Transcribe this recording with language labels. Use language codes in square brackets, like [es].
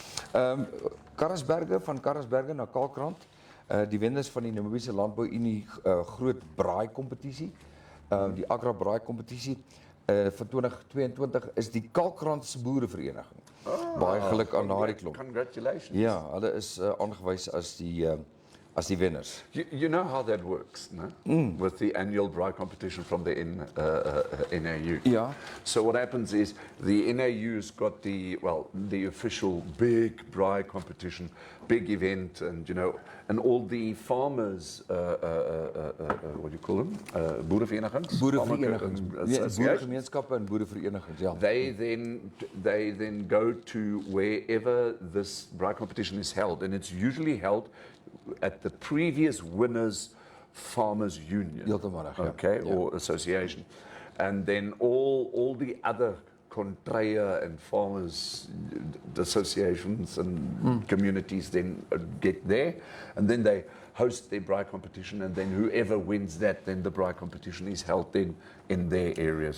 [af] Van Karasberge na Kalkrand, die wenners van die Namibiese Landbou Unie groot braai kompetisie, die Agra braai kompetisie van 2022 is die Kalkrandse boerevereniging. Baie geluk aan daardie klomp. [en] Congratulations. [af] Ja, hulle is aangewys as die winners. [en] You know how that works, no? With the annual braai competition from the NAU. Yeah. So what happens is the NAU's got the official big braai competition, big event, and and all the farmers, what do you call them? [af] Boereverenigings? Boereverenigings. Boeregemeenskappe en boereverenigings, ja. [en] They then go to wherever this braai competition is held, and it's usually held at the previous winner's farmers union, okay, or association, and then all the other contraire and farmers associations and communities then get there, and then they host their braai competition, and then whoever wins that, then the braai competition is held then in their areas.